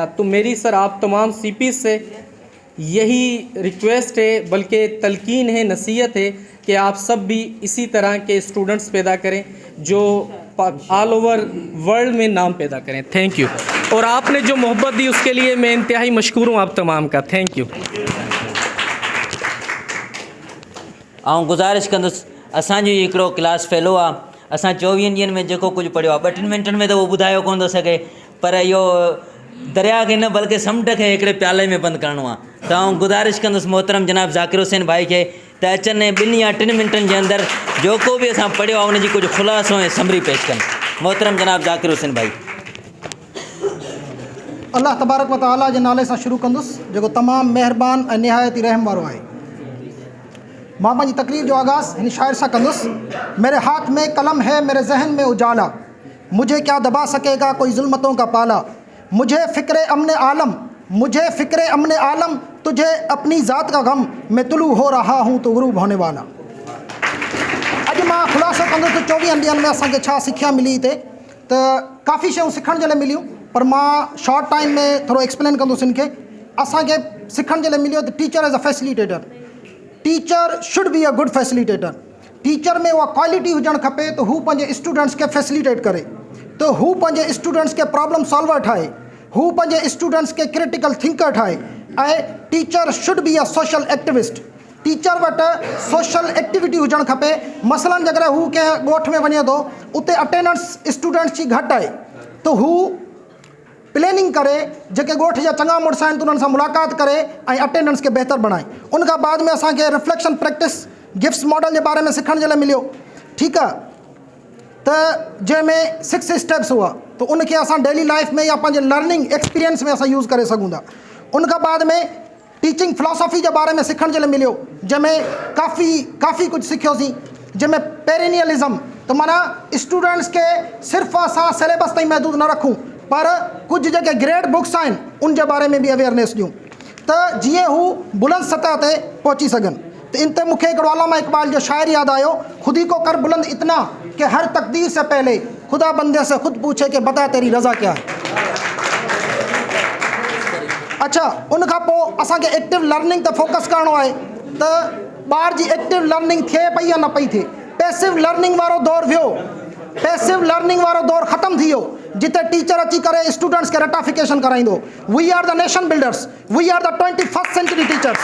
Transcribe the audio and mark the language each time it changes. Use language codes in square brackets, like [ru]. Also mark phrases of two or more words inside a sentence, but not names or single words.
[ur] تو میری سر آپ تمام سی پی سے یہی ریکویسٹ ہے، بلکہ تلقین ہے، نصیحت ہے کہ آپ سب بھی اسی طرح کے اسٹوڈنٹس پیدا کریں جو [en] all over world [ur] میں نام پیدا کریں. [en] Thank you. [ur] اور آپ نے جو محبت دی اس کے لیے میں انتہائی مشکور ہوں آپ تمام کا. [en] Thank you. [sd] ऐं गुज़ारिश कंदुसि, असांजो हिकिड़ो क्लास फेलो आहे, असां 24 ॾींहंनि में जेको कुझु पढ़ियो आहे 2-3 मिंटनि में त उहो ॿुधायो कोन थो सघे, पर इहो दरिया खे न बल्कि समुंड खे हिकिड़े प्याले में बंदि करिणो आहे। त आउं गुज़ारिश कंदुसि मोहतरम जनाब ज़ाकिर हुसैन भाई खे त अचनि ऐं 2 या 3 मिंटनि जे अंदरि जेको बि असां पढ़ियो आहे उनजी कुझु ख़ुलासो ऐं समरी पेश कनि। मोहतरम जनाब ज़ाकिर हुसैन भाई। [ar] الله تبارك وتعالى [sd] जे नाले सां शुरू कंदुसि जेको तमामु महिरबान ऐं निहायत ई रहम वारो आहे। मां पंहिंजी तकरीर जो आगाज़ हिन शाइर सां कंदुसि। [ur] میرے ہاتھ میں قلم ہے، میرے ذہن میں اجالا، مجھے کیا دبا سکے گا کوئی ظلمتوں کا پالا، مجھے فکر امن عالم، مجھے فکر امن عالم، تجھے اپنی ذات کا غم، میں طلوع ہو رہا ہوں تو غروب ہونے والا. [sd] अॼु मां ख़ुलासो कंदुसि त 24 ॾींहंनि में असांखे छा सिख्या मिली हिते। त काफ़ी शयूं सिखण जे लाइ मिलियूं, पर मां [en] short time [sd] में थोरो एक्सप्लेन कंदुसि हिन खे। असांखे सिखण जे लाइ मिलियो त [en] Teacher as a facilitator, teacher should be a good facilitator. [sd] टीचर में उहा क्वालिटी हुजणु खपे त हू पंहिंजे स्टूडेंट्स खे फैसिलिटेट करे, त हू पंहिंजे स्टूडेंट्स खे [en] problem solver [sd] ठाहे, हू पंहिंजे स्टूडेंट्स खे [en] critical thinker [sd] ठाहे, ऐं [en] teacher should be a social activist. [sd] टीचर वटि [en] social activity [sd] हुजणु खपे। मसलन अगरि हू कंहिं ॻोठ में वञे थो, उते [en] attendance students [sd] जी घटि आहे, त हू प्लानिंग करे जेके ॻोठ जा चङा मुड़ुस आहिनि त उन्हनि सां मुलाक़ात करे ऐं अटेंडेंस खे बहितर बणाए। उन खां बाद में असांखे [en] reflection practice Gibbs model [sd] जे बारे में सिखण जे लाइ मिलियो, ठीकु आहे, त जंहिंमें 6 स्टेप्स हुआ, त उनखे असां [en] daily life [sd] में या पंहिंजे [en] learning experience [sd] में असां यूज़ करे सघूं था। उन खां बाद में [en] teaching philosophy [sd] जे बारे में सिखण जे लाइ मिलियो, जंहिंमें काफ़ी कुझु सिखियोसीं, जंहिंमें पेरिनियलिज़म, त माना स्टूडेंट्स खे सिर्फ़ु असां सिलेबस ताईं महदूद न रखूं, पर कुझु जेके [en] grade books [sd] आहिनि उन जे बारे में बि अवेयरनेस ॾियूं, त जीअं हू बुलंद सतह ते पहुची सघनि। त इन ते मूंखे हिकिड़ो अलामा इक़बाल जो शाइर यादि आयो, [ur] خودی کو کر بلند اتنا کہ ہر تقدیر سے پہلے خدا بندے سے خود پوچھے کہ بتا تیری رضا کیا ہے. [sd] अच्छा, उन खां पोइ असांखे [en] active learning [sd] ते फोकस करिणो आहे, त ॿार जी [en] active learning [sd] थिए पई या न पई थिए। [en] passive learning [sd] वारो दौरु वियो, [en] passive learning [sd] वारो दौरु ख़तमु थी वियो, जिते टीचर अची करे स्टूडेंट्स खे रटाफिकेशन कराईंदो। [en] We are the nation builders, we are the 21st century teachers.